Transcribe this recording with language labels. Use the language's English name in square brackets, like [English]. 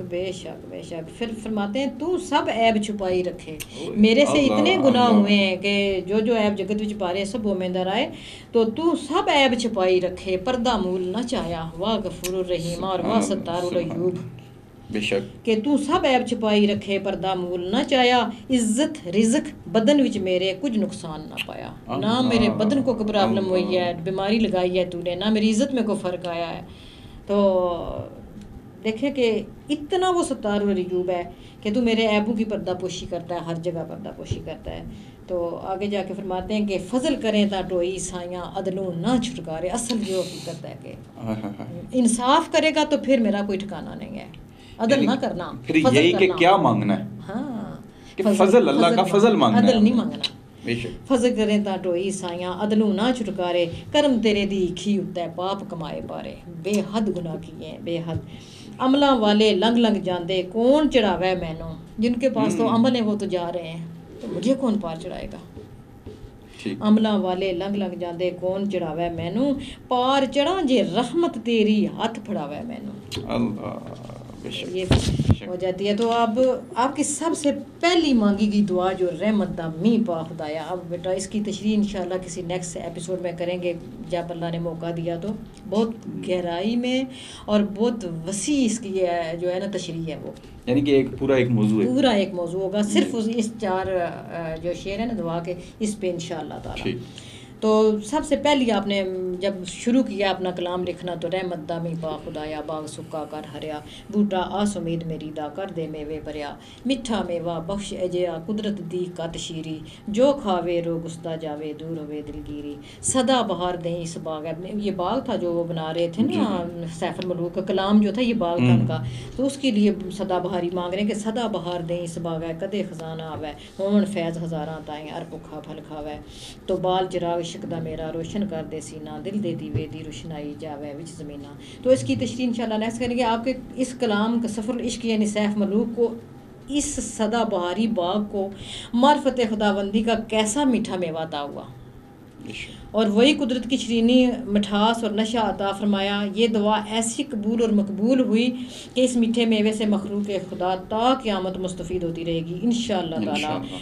[Urdu] بے شک. پھر فرماتے ہیں [Punjabi] تو سب عیب چھپائی رکھے. [Urdu] میرے سے اتنے گناہ ہوئے ہیں کہ [Punjabi] جو عیب جگت وچ پارے سب وہ میں در آئے، تو سب عیب چھپائی رکھے، پردہ مول نہ چاہیا. [Urdu] واہ غفور الرحیم اور واہ ستار العیوب. بے شک [Punjabi] کہ تو سب عیب چھپائی رکھے، پردہ مول نہ چاہیا. عزت رزق بدن وچ میرے کچھ نقصان نہ پایا. [Urdu] نہ میرے بدن کو کوئی پرابلم ہوئی ہے، بیماری لگائی ہے تو نے، نہ میری عزت میں کوئی فرق آیا ہے. تو دیکھیں کہ اتنا وہ ستار العیوب ہے کہ تو میرے عیبوں کی پردہ پوشی کرتا ہے، ہر جگہ پردہ پوشی کرتا ہے. تو آگے جا کے فرماتے ہیں کہ [Punjabi] فضل کریں تا ٹوئی سائیاں عدلوں نہ چھٹکارے. [Urdu] اصل جو حقیقت ہے کہ انصاف کرے گا تو پھر میرا کوئی ٹھکانہ نہیں ہے. عدل نہ کرنا، پھر یہی کہ کیا مانگنا ہے، ہاں کہ فضل اللہ کا فضل مانگنا ہے، عدل نہیں مانگنا. [Punjabi] فضل کریں تا ٹوئی سائیاں عدلوں نہ چھٹکارے. کرم تیرے دی کھی اُتے پاپ کمائے پارے. [Urdu] بے حد گناہ کیے ہیں، بے حد. [Punjabi] عملاں والے لنگ لنگ جاندے کون چڑھاوے مینوں. [Urdu] جن کے پاس تو عمل ہیں وہ تو جا رہے ہیں، تو مجھے کون پار چڑھائے گا. [Punjabi] عملاں والے لنگ لنگ جاندے کون چڑھاوے مینوں. پار چڑھا جے رحمت تیری ہاتھ پھڑاوے مینوں. [Urdu] یہ ہو جاتی ہے. تو اب آپ کی سب سے پہلی مانگی گئی دعا جو [Punjabi] رحمت دا میہ پا خدایا. [Urdu] اب بیٹا اس کی تشریح انشاءاللہ کسی نیکسٹ ایپیسوڈ میں کریں گے جب اللہ نے موقع دیا. تو بہت گہرائی میں اور بہت وسیع اس کی جو ہے نا تشریح ہے وہ، یعنی کہ پورا ایک موضوع ہوگا صرف اس 4 جو شعر ہے نا دعا کے، اس پہ انشاءاللہ تعالی. تو سب سے پہلی آپ نے جب شروع کیا اپنا کلام لکھنا تو [Punjabi] رحمت دا میہ پا خدایا. باغ سکا کر ہریا، بوٹا آس امید میری دا کر دے میوے بھریا. میٹھا میوہ بخش اجیا قدرت دی کت شیری. جو کھاوے رو گستا جاوے دور ہوے دلگیری. سدا بہار دیں اس باغ. [Urdu] یہ باغ تھا جو وہ بنا رہے تھے نا سیف الملوک کا کلام جو تھا، یہ باغ تھا ان کا. تو اس کے لیے سدا بہاری مانگ رہے ہیں کہ [Punjabi] سدا بہار دیں اس باغ ہے کدے خزانہ آوے. ہون فیض ہزاراں تائیں ہر بھکھا پھل کھاوے. تو بال چراغ شکدا میرا روشن کر دے سینہ. دل دے دیوے دی روشنائی جاوے وچ زمینہ. [Urdu] تو اس کی تشریح انشاءاللہ نیکسٹ کریں گے. آپ کے اس کلام کا سفر العشق یعنی سیف ملوک کو، اس سدا بہاری باغ کو معرفت خداوندی کا کیسا میٹھا میوہ عطا ہوا، اور وہی قدرت کی شرینی مٹھاس اور نشہ عطا فرمایا. یہ دعا ایسی قبول اور مقبول ہوئی کہ اس میٹھے میوے سے مخلوق خدا تا قیامت مستفید ہوتی رہے گی انشاءاللہ تعالی.